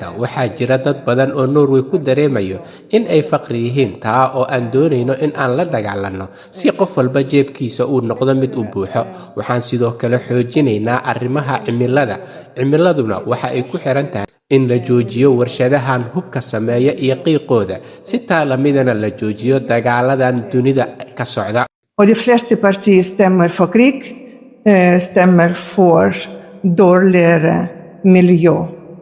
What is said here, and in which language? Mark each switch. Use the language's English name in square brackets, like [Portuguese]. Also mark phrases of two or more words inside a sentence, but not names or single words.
[Somali] waxaa jira dad badan oo Norway ku dareemayo in ay faqri yihiin taa oo aan doonayno in aan la dagaalanno si qof walba jeebkiisa uu noqdo mid u buuxo. waxaan sidoo kale xoojinaynaa arrimaha cimiladuna waxa ay ku xiran tahay in la joojiyo warshadahan hubka sameeya iyo qiiqooda si lamidana la joojiyo dagaaladan dunida ka socda. [Swedish] Och de flesta partier stämmer för krig, stämmer för dåligare miljö.